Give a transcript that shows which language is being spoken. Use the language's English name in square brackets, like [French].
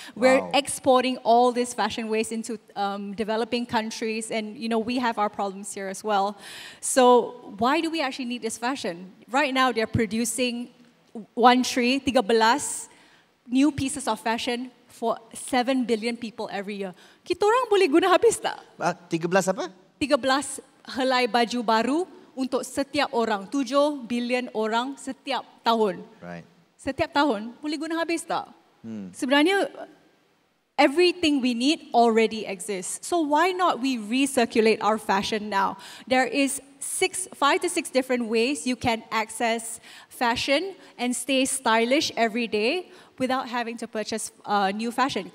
[English] We're exporting all this fashion waste into developing countries, and we have our problems here as well. So why do we actually need this fashion? Right now they're producing 13 new pieces of fashion for 7 billion people every year. [Malay] Kita orang boleh guna habis tak? 13 apa? 13 helai baju baru untuk setiap orang. 7 billion orang setiap tahun. [English] Right. [Malay] Setiap tahun boleh guna habis tak? Sebenarnya [English] everything we need already exists. So why not we recirculate our fashion now? There is 5 to 6 different ways you can access fashion and stay stylish every day without having to purchase new fashion.